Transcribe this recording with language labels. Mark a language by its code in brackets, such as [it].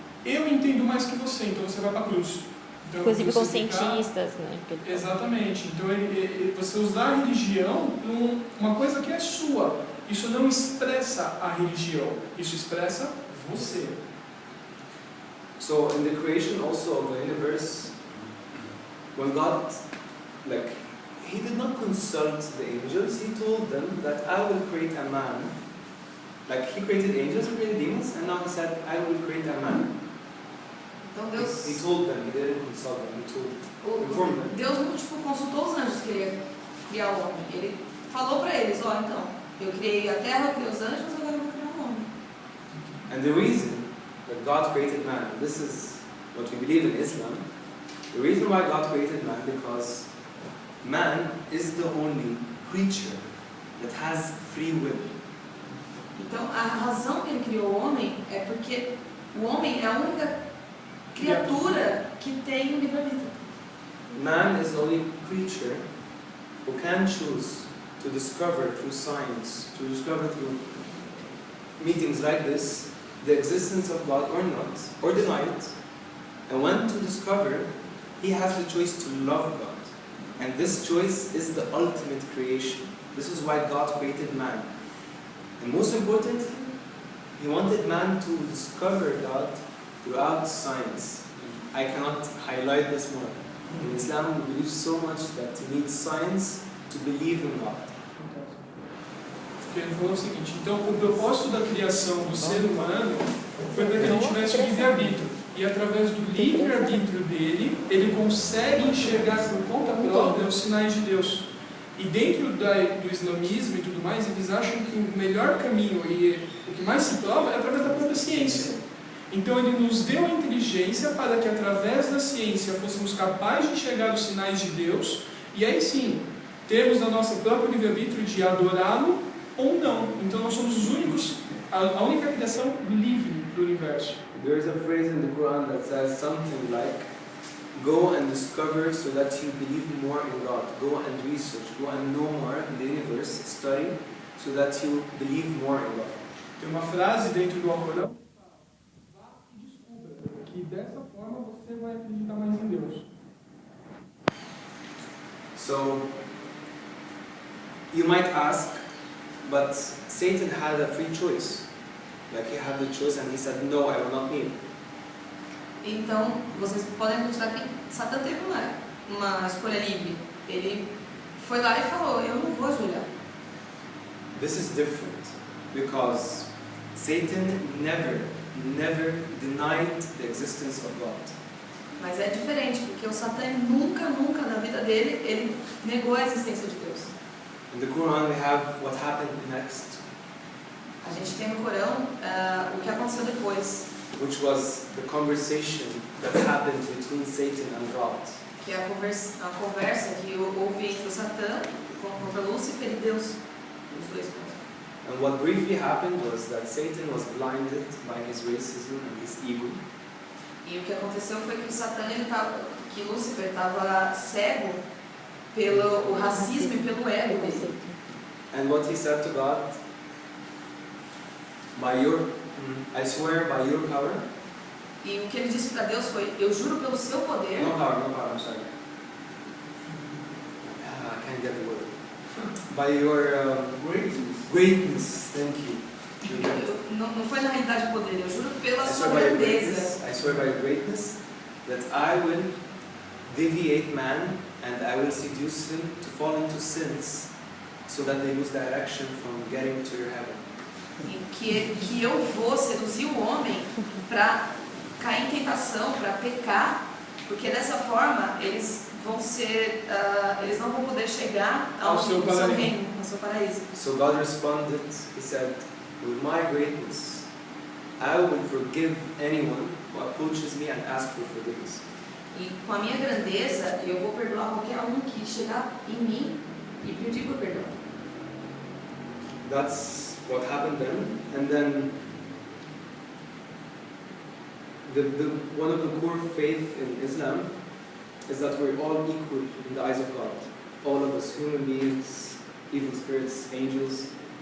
[pt] Eu entendo mais que você, então você vai para a cruz. Então, inclusive com ficar... cientistas, né? Exatamente. Então você usar a religião para uma coisa que é sua. Isso não expressa a religião, isso expressa você. [en] So in the creation also of the universe, when God, He did not consult the angels, He told them that I will create a man. Like He created angels, He created demons, and now He said, I will create a man. [pt] Então Deus... [en] He told them, He didn't consult them, He informed them. [pt] Deus consultou os anjos que ele ia criar o homem. Ele falou para eles, então, eu criei a terra, eu criei os anjos, agora eu vou criar um homem. [en] And the reason that God created man, and this is what we believe in Islam, the reason why God created man, because man is the only creature that has free will. [pt] Então, a razão que ele criou o homem é porque o homem é a única criatura que tem o livre-arbítrio. [en] Man is the only creature who can choose to discover through science, to discover through meetings like this, the existence of God or not, or deny it. And when to discover, he has the choice to love God. And this choice is the ultimate creation. This is why God created man. And most importantly, he wanted man to discover God throughout science. I cannot highlight this more. In Islam, we believe so much that you need science to believe in God. [pt] Ele falou o seguinte, então o propósito da criação do ser humano foi para que ele tivesse o livre-arbítrio. E através do livre-arbítrio dele, ele consegue enxergar por conta própria os sinais de Deus. E dentro do islamismo e tudo mais, eles acham que o melhor caminho e o que mais se prova é através da própria ciência. Então ele nos deu a inteligência para que através da ciência fôssemos capazes de enxergar os sinais de Deus, e aí sim, termos a nossa própria livre-arbítrio de adorá-lo ou não. Então nós somos os únicos, a única criação livre do universo. [en] There is a phrase in the Quran that says something like, go and discover so that you believe more in God. Go and research, go and know more in the universe, study, so that you believe more in God. [pt] Tem uma frase dentro do Alcorão que fala, vá e descubra, que dessa forma você vai acreditar mais em Deus. [en] So, you might ask, but Satan had a free choice. Like he had the choice and he said, no, I will not kneel. [pt] Então, vocês podem acreditar que Satã teve uma escolha livre. Ele foi lá e falou, eu não vou ajoelhar. [en] This is different because Satan never denied the existence of God. [pt] Mas é diferente, porque o Satã nunca na vida dele, ele negou a existência de Deus. [en] In the Quran we have what happened next, [pt] A gente tem no Corão o que aconteceu depois, [en] which was the conversation that happened between Satan and God. [pt] que é a conversa que houve entre o Satã contra Lúcifer e Deus, os dois. [en] And what briefly happened was that Satan was blinded by his racism and his ego. [pt] E o que aconteceu foi que que Lúcifer estava cego pelo o racismo e pelo ego dele. [en] And what he said to God, I swear by your power. [pt] E o que ele disse para Deus foi, eu juro pelo seu poder. [en] No power, I'm sorry. I can't get the word. By your greatness, thank you. [pt] Não foi na realidade poder, eu juro pela sua grandeza. [en] I swear by your greatness that I will deviate man and I will seduce him to fall into sins so that they lose direction from getting to your heaven. [pt] E que eu vou seduzir o homem para cair em tentação, para pecar, porque dessa forma eles não vão poder chegar ao seu reino, ao seu paraíso. [en] So God responded, he said, with my greatness, I will forgive anyone who approaches me and asks for forgiveness. [pt] E com a minha grandeza, eu vou perdoar qualquer um que chegar em mim e pedir por perdão. [en] That's what happened then. And then one of the core faith in Islam is that we're all equal in the eyes of God. All of us, human beings, evil spirits, angels.